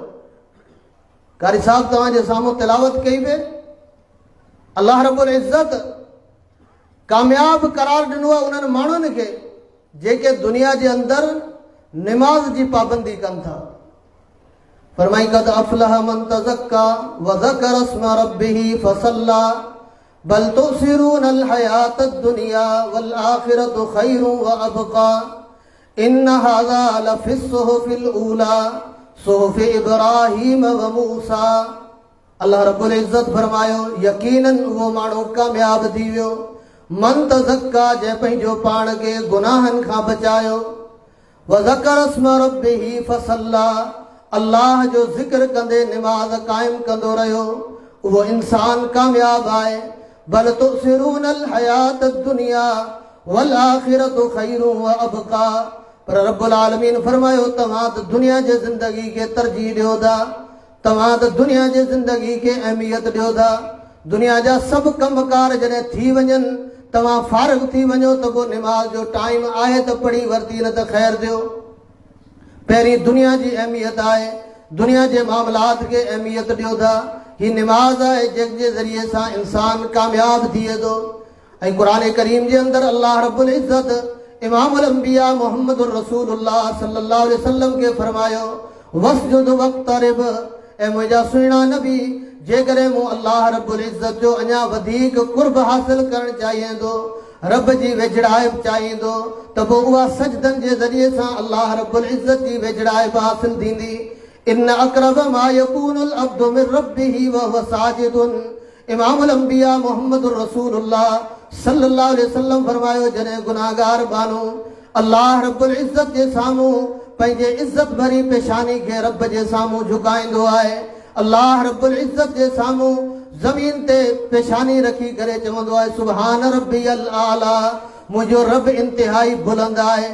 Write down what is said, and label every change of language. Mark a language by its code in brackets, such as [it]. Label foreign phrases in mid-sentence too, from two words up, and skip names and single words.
[sd] कारी साहब तव्हांजे साम्हूं तिलावत कई वे, अल्लाह रब्बुल इज़्ज़त कामयाब करार ॾिनो आहे उन्हनि माण्हुनि खे जेके दुनिया जे अंदरि निमाज़ जी पाबंदी कनि था। [ar] फरमाई قد أفلح من تزكى وذكر اسم ربه فصلى بل تؤثرون الحياة الدنيا والآخرة خير وأبقى إن هذا لفي الصحف الأولى صحف إبراهيم وموسى. [sd] अल्लाह रब्बुल इज़्ज़त फरमायो यकीनन उहो माण्हू कामयाब थी वियो, [ar] من تزكى [sd] जंहिं पंहिंजो पाण खे गुनाहनि खां बचायो, [ar] وذكر اسم ربه فصلى [sd] अल्लाह जो ज़िक्र कंदे निमाज़ क़ाइम कंदो रहियो, उहो इंसान कामयाब आहे। [ar] بل تؤثرون الحياة الدنيا والآخرة خير وأبقى. [sd] पर रब्बुल आलमीन फरमायो तव्हां त दुनिया जे ज़िंदगी खे तरजीह ॾियो था, तव्हां त दुनिया जे ज़िंदगी खे अहमियत ॾियो था। दुनिया जा सभु कमकार जॾहिं थी वञनि, तव्हां फारिग थी वञो त पोइ निमाज़ जो टाइम आहे त पढ़ी वरिती, न त ख़ैर ॾियो। पहिरीं दुनिया जी अहमियत आहे, दुनिया जे मामलात खे अहमियत ॾियो था। ही निमाज़ आहे जंहिंजे ज़रिए सां इंसान कामयाब थिए थो। ऐं क़ुरान करीम जे अंदरि अल्लाह रब्बुल इज़्ज़त इमामुल अंबिया मुहम्मदुर रसूलुल्लाह [ar] صلى الله عليه وسلم [sd] खे फरमायो [ar] واسجد واقترب, [sd] ऐं मुंहिंजा सुहिणा नबी जेकॾहिं मूं अल्लाह रब्बुल इज़्ज़त जो अञा वधीक कुर्ब हासिल करणु चाहींदो, रब जी वेझड़ाइप चाहींदो, त पोइ उहा सजदनि जे ज़रिए सां अल्लाह रब्बुल इज़्ज़त जी वेझड़ाइप हासिल थींदी। [ar] إن أقرب ما يكون العبد من ربه وهو ساجد. [sd] इमामुल अंबिया मुहम्मदुर रसूलुल्लाह [ar] صلى الله عليه وسلم [sd] फरमायो जॾहिं गुनाहगार बानो अल्लाह रब्बुल इज़्ज़त जे साम्हूं पंहिंजे इज़्ज़त भरी पेशानी खे रब जे साम्हूं झुकाईंदो आहे, अल्लाह रब्बुल इज़्ज़त जे साम्हूं ज़मीन ते पेशानी रखी करे चवंदो आहे [ar] سبحان ربي الأعلى, [sd] मुंहिंजो रब इंतिहाई बुलंद आहे।